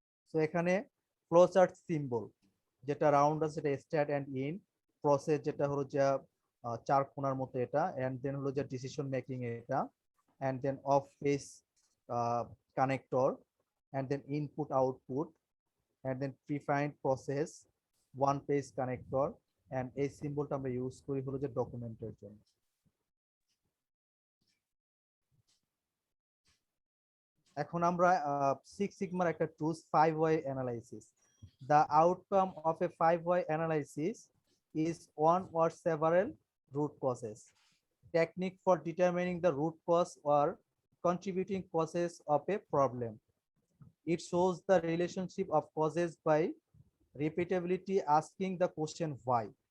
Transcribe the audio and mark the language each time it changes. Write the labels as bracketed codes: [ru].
[bn] তো এখানে flowchart symbol যেটা রাউন্ড আছে সেটা স্টার্ট এন্ড ইন, প্রসেস যেটা হলো যে চার কোণার মতো এটা, এন্ড দেন হলো যে ডিসিশন মেকিং এটা, and then of page [en] connector, and then input output, and then prefined process, one page connector, and [bn] এই সিম্বলটা আমরা ইউজ করি হলো যে ডকুমেন্টের জন্য। এখন আমরা সিক্স সিগমার একটা tools 5Y analysis. [en] The outcome of a 5Y analysis is one or several root causes. Technique for determining the root cause or contributing causes of a problem. It shows the relationship of causes by repeatability, asking the question why.